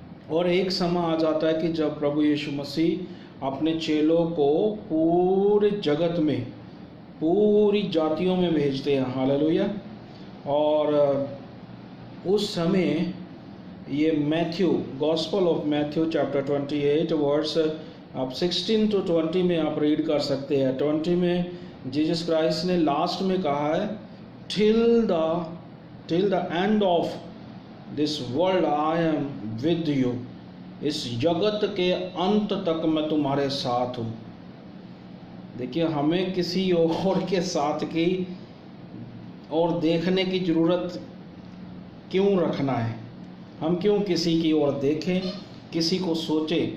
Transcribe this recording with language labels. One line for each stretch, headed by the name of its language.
Hindi: और एक समय आ जाता है कि जब प्रभु यीशु मसीह अपने चेलों को पूरे जगत में, पूरी जातियों में भेजते हैं। हालेलुया। और उस समय ये Matthew, gospel of Matthew chapter 28 verse आप 16 to 20 में आप रीड कर सकते हैं। 20 में जीसस क्राइस्ट ने लास्ट में कहा है,
English: till the end of this world I am with you।
Hindi: इस जगत के अंत तक मैं तुम्हारे साथ हूँ। देखिए, हमें किसी और के साथ की और देखने की ज़रूरत क्यों रखना है? हम क्यों किसी की ओर देखें, किसी को सोचें?